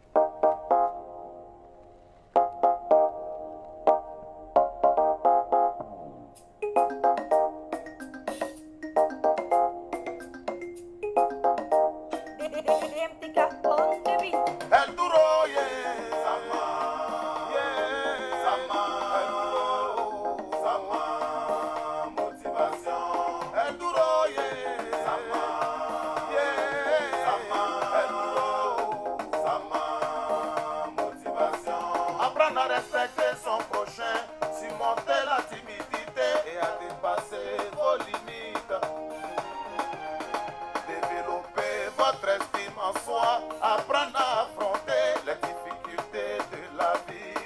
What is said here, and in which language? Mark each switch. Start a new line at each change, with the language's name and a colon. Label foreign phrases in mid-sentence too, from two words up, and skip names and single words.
Spanish: El duro,
English: yeah, Sama, yeah, Sama,
Spanish: el duro,
English: Sama, motivation.
Spanish: El duro,
English: yeah, Sama, yeah, Sama,
Spanish: el duro,
English: Sama, motivation.
French: Apprendre à respecter son prochain, surmonter la timidité et à dépasser vos limites. Développer votre estime en soi, apprendre à affronter les difficultés de la vie.